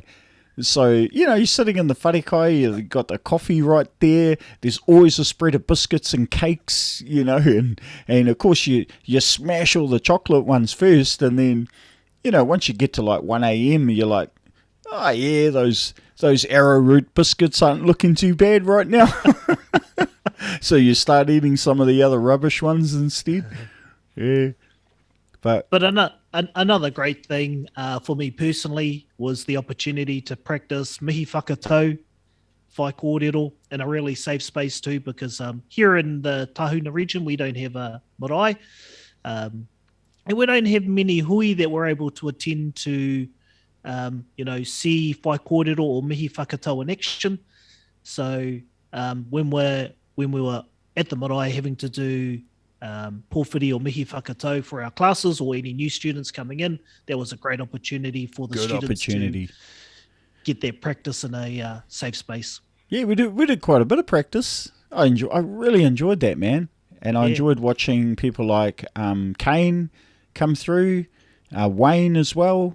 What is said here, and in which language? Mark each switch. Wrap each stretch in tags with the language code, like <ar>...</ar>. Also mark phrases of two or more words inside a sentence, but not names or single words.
<en>So, you know, you're sitting in the wharekai, you've got the coffee right there, there's always a spread of biscuits and cakes, you know, and of course you smash all the chocolate ones first, and then, you know, once you get to like 1 a.m, you're like, oh yeah, those arrowroot biscuits aren't looking too bad right now. So you start eating some of the other rubbish ones instead. Yeah. But another great thing for me personally was the opportunity to practice</en> <mi>mihi whakatau, whai kōrero,</mi> <en>in a really safe space too, because here in the Tahuna region we don't have a marae, and we don't have many hui that we're able to attend to, you know, see</en> <mi>whai kōrero</mi> <en>or</en> <mi>mihi whakatau</mi> <en>in action. So when we were at the marae having to do pōwhiri or</en> <mi>mihi whakatau</mi> <en>for our classes or any new students coming in, that was a great opportunity for the students to get their practice in a safe space. Yeah, we did quite a bit of practice. I really enjoyed that, man. And I enjoyed watching people like Kane come through, Wayne as well.</en>